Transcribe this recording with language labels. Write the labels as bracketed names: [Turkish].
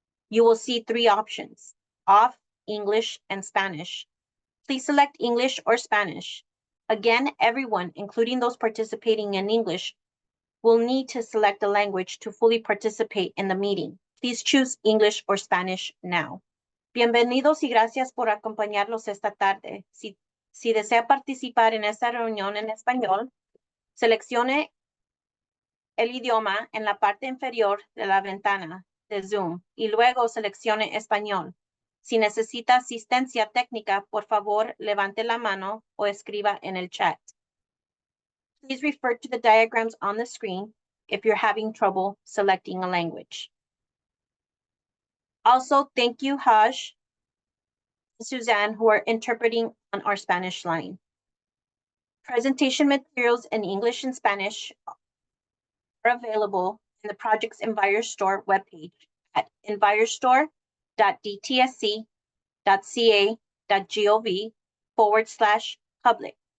[English] You will see three options: off, English, and Spanish. Please select English or Spanish. Again, everyone, including those participating in English, will need to select a language to fully participate in the meeting. Please choose English or Spanish now. [Spanish] Bienvenidos y gracias por acompañarnos esta tarde. Si desea participar en esta reunión en español, seleccione el idioma en la parte inferior de la ventana de Zoom y luego seleccione español. Si necesita asistencia técnica, por favor, levante la mano o escriba en el chat. [English] Please refer to the diagrams on the screen if you're having trouble selecting a language. Also, thank you, Haj and Suzanne, who are interpreting on our Spanish line. Presentation materials in English and Spanish are available in the project's EnviroStore webpage at envirostore.dtsc.ca.gov/public.